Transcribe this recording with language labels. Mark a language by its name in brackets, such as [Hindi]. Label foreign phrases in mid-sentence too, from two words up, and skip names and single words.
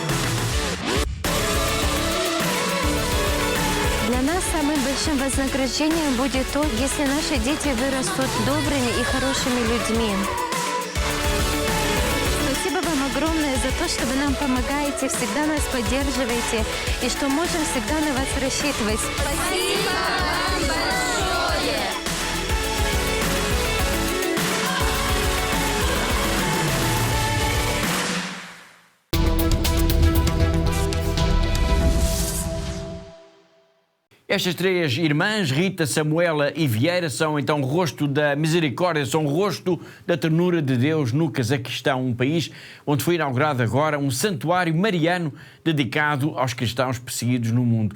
[Russian] Для нас самым большим вознаграждением будет то, если наши дети вырастут добрыми и хорошими людьми. Спасибо вам огромное за то, что вы нам помогаете, всегда нас поддерживаете и что можем всегда на вас рассчитывать. Спасибо вам большое! [Portuguese] Estas 3 irmãs, Rita, Samuela e Vieira, são então o rosto da misericórdia, são o rosto da ternura de Deus no Cazaquistão, um país onde foi inaugurado agora um santuário mariano dedicado aos cristãos perseguidos no mundo.